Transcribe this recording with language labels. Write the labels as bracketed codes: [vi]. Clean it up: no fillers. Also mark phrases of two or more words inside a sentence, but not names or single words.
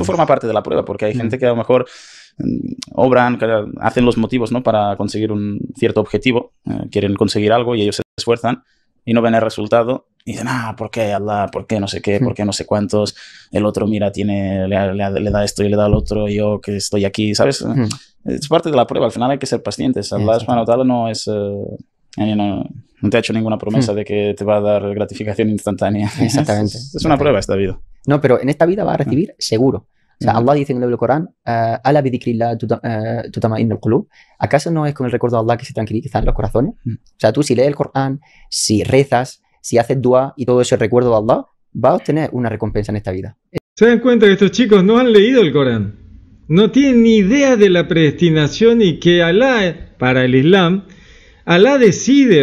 [es] Esto forma parte de la prueba, porque hay gente que a lo mejor obran, hacen los motivos, ¿no?, para conseguir un cierto objetivo, quieren conseguir algo y ellos se esfuerzan y no ven el resultado y dicen, ¿por qué Allah? ¿Por qué no sé qué? ¿Por qué no sé cuántos? El otro, mira, le da esto y le da al otro, yo que estoy aquí, ¿sabes? Es parte de la prueba, al final hay que ser pacientes. [ar] الله سبحانه وتعالى [es] no es... no te ha hecho ninguna promesa de que te va a dar gratificación instantánea. Exactamente. Es una prueba esta vida. No, pero en esta vida va a recibir seguro. O sea, Allah dice en el Corán, [ar] "ألا بذكر الله تطمئن القلوب". [es] ¿Acaso no es con el recuerdo de Allah que se tranquilizan los corazones? O sea, tú si lees el Corán, si rezas, si haces dua y todo ese recuerdo de Allah, vas a obtener una recompensa en esta vida. ¿Se dan cuenta que estos chicos no han leído el Corán? No tienen ni idea de la predestinación y que Allah, para el Islam, Allah decide.